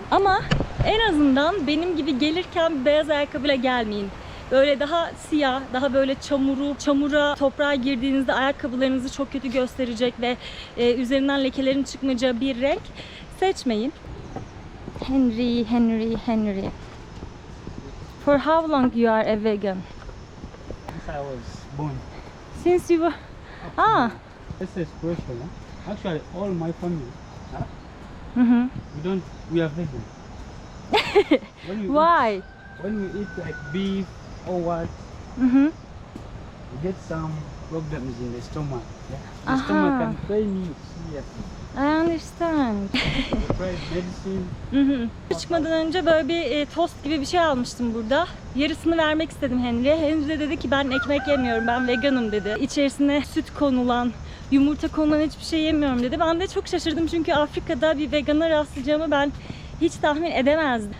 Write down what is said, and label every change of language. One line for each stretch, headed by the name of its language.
Turkish: Ama en azından benim gibi gelirken beyaz ayakkabıyla gelmeyin. Böyle daha siyah, daha böyle çamura, toprağa girdiğinizde ayakkabılarınızı çok kötü gösterecek ve üzerinden lekelerin çıkmayacağı bir renk seçmeyin.
English: Henry. For how long you are a vegan? Since I was born. Since you were... This is special. Huh? Actually, all my family, we are vegan. Why? When we eat like beef or what, we get some problems in the stomach. Yeah? The stomach can pain you seriously. I understand. We tried medicine.
Turkish: Çıkmadan önce böyle bir tost gibi bir şey almıştım burada. Yarısını vermek istedim Henry'e. Henry de dedi ki ben ekmek yemiyorum, ben veganım dedi. İçerisine süt konulan, yumurta konulan hiçbir şey yemiyorum dedi. Ben de çok şaşırdım çünkü Afrika'da bir vegana rastlayacağımı ben hiç tahmin edemezdim.